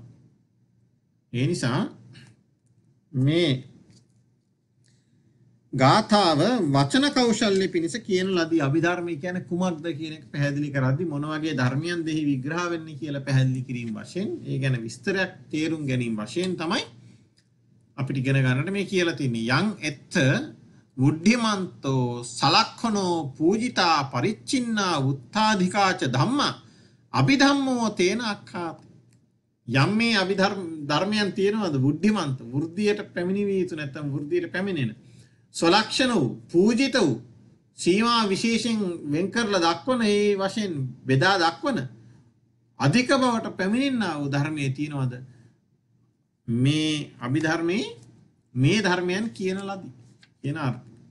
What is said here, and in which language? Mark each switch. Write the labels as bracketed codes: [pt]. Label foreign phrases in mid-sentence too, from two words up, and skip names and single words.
[si] ඒ නිසා මේ ගාථාව වචන කෞශල්‍ය පිණිස කියන ලදී. අභිධර්මය කියන්නේ කුමක්ද කියන එක පැහැදිලි කරද්දී මොන වගේ ධර්මයන් දෙහි විග්‍රහ වෙන්නේ කියලා පැහැදිලි කිරීම වශයෙන්, ඒ ගැන විස්තරයක් තේරුම් ගැනීම වශයෙන් තමයි අපිට ඉගෙන ගන්නට මේ කියලා තින්නේ. [pi] යං එත්ත බුද්ධිමන්තෝ සලක්ඛනෝ පූජිතා පරිච්ඡින්නා උත්තාධිකාච ධම්මා අභිධම්මෝ තේන අක්ඛාති. [si] යම් මේ ධර්මයන් තියෙනවද බුද්ධිමන්ත, වෘද්ධියට පැමිණිය යුතු නැත්නම් වෘද්ධියට පැමිණෙන, ස්වලක්ෂණ වූ, පූජිත වූ, සීමා විශේෂයෙන් වෙන් කරලා දක්වන, ඒ වශයෙන් බෙදා දක්වන අධික බවට පැමිණෙනා වූ ධර්මයේ තියෙනවද මේ අභිධර්මයේ මේ ධර්මයන් කියන ලදී කියන අර්ථය.